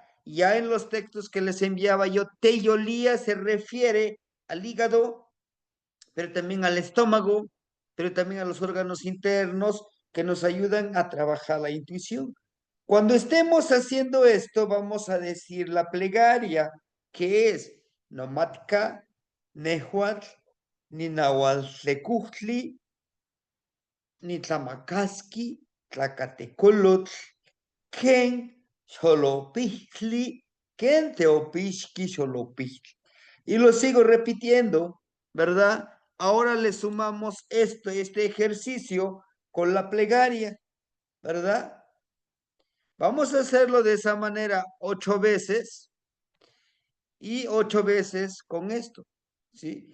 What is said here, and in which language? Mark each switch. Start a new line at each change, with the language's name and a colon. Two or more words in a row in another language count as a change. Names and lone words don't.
Spanish: Ya en los textos que les enviaba yo, teyolía se refiere al hígado, pero también al estómago, pero también a los órganos internos que nos ayudan a trabajar la intuición. Cuando estemos haciendo esto, vamos a decir la plegaria, que es
Nahuatl languages: Nomatka, Nehuatl, Ninahualtlecujtli, Nitlamacasqui, Tlacatecolotl, Ken, Xolopixtli, Ken Teopixqui, Xolopixtli.
Spanish: Y lo sigo repitiendo, ¿verdad? Ahora le sumamos este ejercicio con la plegaria, ¿verdad? Vamos a hacerlo de esa manera 8 veces y 8 veces con esto, ¿sí?